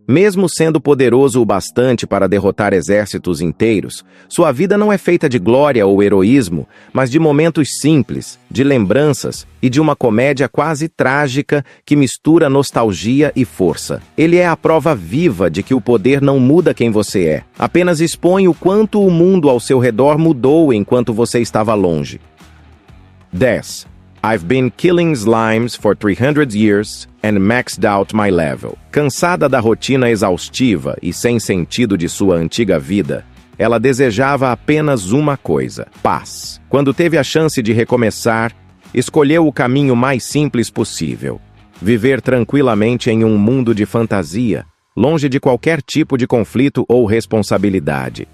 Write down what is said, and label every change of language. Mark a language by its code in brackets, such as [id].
[pt] Mesmo sendo poderoso o bastante para derrotar exércitos inteiros, sua vida não é feita de glória ou heroísmo, mas de momentos simples, de lembranças e de uma comédia quase trágica que mistura nostalgia e força. Ele é a prova viva de que o poder não muda quem você é, apenas expõe o quanto o mundo ao seu redor mudou enquanto você estava longe. 10. [en] I've been killing slimes for 300 years and maxed out my level. [pt] Cansada da rotina exaustiva e sem sentido de sua antiga vida, ela desejava apenas uma coisa: paz. Quando teve a chance de recomeçar, escolheu o caminho mais simples possível: viver tranquilamente em um mundo de fantasia, longe de qualquer tipo de conflito ou responsabilidade.